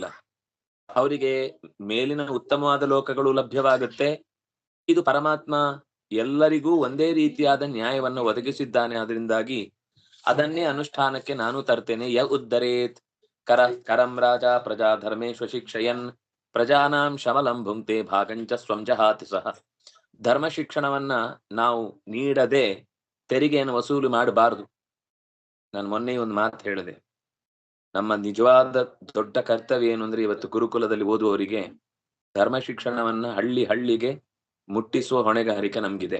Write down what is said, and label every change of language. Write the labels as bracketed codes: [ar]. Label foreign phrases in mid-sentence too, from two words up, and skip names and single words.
[kn] ಅವರಿಗೆ ಮೇಲಿನ ಉತ್ತಮವಾದ ಲೋಕಗಳು ಲಭ್ಯವಾಗುತ್ತೆ. ಇದು ಪರಮಾತ್ಮ ಎಲ್ಲರಿಗೂ ಒಂದೇ ರೀತಿಯಾದ ನ್ಯಾಯವನ್ನು ಒದಗಿಸಿದ್ದಾನೆ. ಅದರಿಂದಾಗಿ ಅದನ್ನೇ ಅನುಷ್ಠಾನಕ್ಕೆ ನಾನು ತರ್ತೇನೆ. [sa] ಯ ಉದ್ದರೇತ್ ಕರಂ ರಾಜ ಪ್ರಜಾ ಧರ್ಮೇಶ್ವ ಶಿಕ್ಷಯನ್ ಪ್ರಜಾನಾಂ ಶಮಲಂ ಭುಂಕ್ತೆ ಭಾಗಂಚ ಸ್ವಂ ಜಹಾತಿ ಸಹ. [kn] ಧರ್ಮ ಶಿಕ್ಷಣವನ್ನ ನಾವು ನೀಡದೆ ತೆರಿಗೆಯನ್ನು ವಸೂಲು ಮಾಡಬಾರದು. ನಾನು ಮೊನ್ನೆ ಒಂದು ಮಾತು ಹೇಳಿದೆ, ನಮ್ಮ ನಿಜವಾದ ದೊಡ್ಡ ಕರ್ತವ್ಯ ಏನು ಅಂದ್ರೆ ಇವತ್ತು ಗುರುಕುಲದಲ್ಲಿ ಓದುವವರಿಗೆ ಧರ್ಮ ಶಿಕ್ಷಣವನ್ನ ಹಳ್ಳಿ ಹಳ್ಳಿಗೆ ಮುಟ್ಟಿಸುವ ಹೊಣೆಗಾರಿಕೆ ನಮ್ಗಿದೆ.